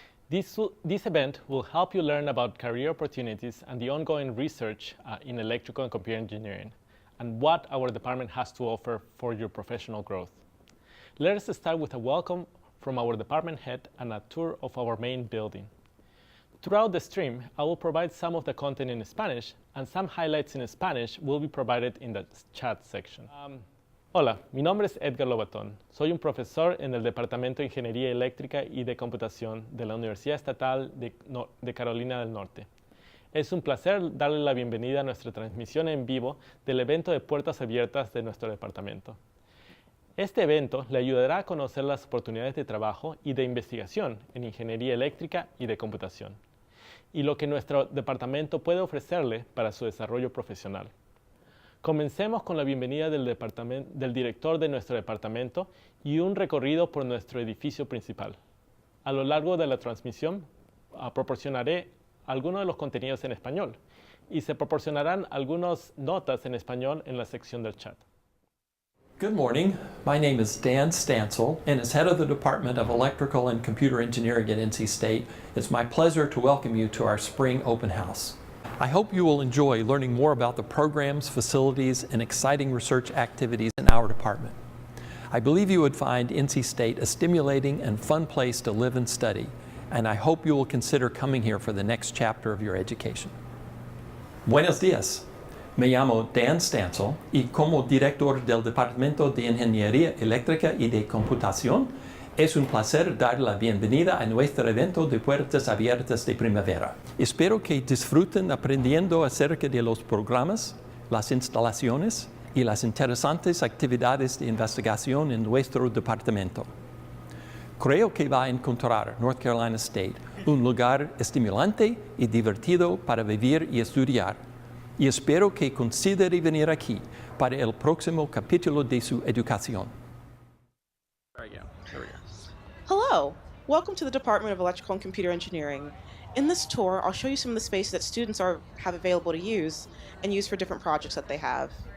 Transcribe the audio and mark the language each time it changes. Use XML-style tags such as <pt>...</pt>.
<en>This event will help you learn about career opportunities and the ongoing research in electrical and computer engineering, and what our department has to offer for your professional growth. Let us start with a welcome from our department head and a tour of our main building. Throughout the stream, I will provide some of the content in Spanish, and some highlights in Spanish will be provided in the chat section.</en> <es>Hola, mi nombre es Edgar Lobaton. Soy un profesor en el Departamento de Ingeniería Eléctrica y de Computación de la Universidad Estatal de Carolina del Norte. Es un placer darle la bienvenida a nuestra transmisión en vivo del evento de puertas abiertas de nuestro departamento. Este evento le ayudará a conocer las oportunidades de trabajo y de investigación en ingeniería eléctrica y de computación, y lo que nuestro departamento puede ofrecerle para su desarrollo profesional. Comencemos con la bienvenida del director de nuestro departamento y un recorrido por nuestro edificio principal. A lo largo de la transmisión proporcionaré algunos de los contenidos en español y se proporcionarán algunas notas en español en la sección del chat.</es> <en>Good morning. My name is Dan Stansel, and as head of the Department of Electrical and Computer Engineering at NC State, it's my pleasure to welcome you to our spring open house. I hope you will enjoy learning more about the programs, facilities, and exciting research activities in our department. I believe you would find NC State a stimulating and fun place to live and study, and I hope you will consider coming here for the next chapter of your education.</en> <es>Buenos días. Me llamo Dan Stansel y como director del Departamento de Ingeniería Eléctrica y de Computación, es un placer dar la bienvenida a nuestro evento de puertas abiertas de primavera. Espero que disfruten aprendiendo acerca de los programas, las instalaciones y las interesantes actividades de investigación en nuestro departamento. Creo que va a encontrar North Carolina State un lugar estimulante y divertido para vivir y estudiar, y espero que considere venir aquí para el próximo capítulo de su educación.</es> <en>There we go. Hello! Welcome to the Department of Electrical and Computer Engineering. In this tour, I'll show you some of the space that students have available to use and use for different projects that they have.</en>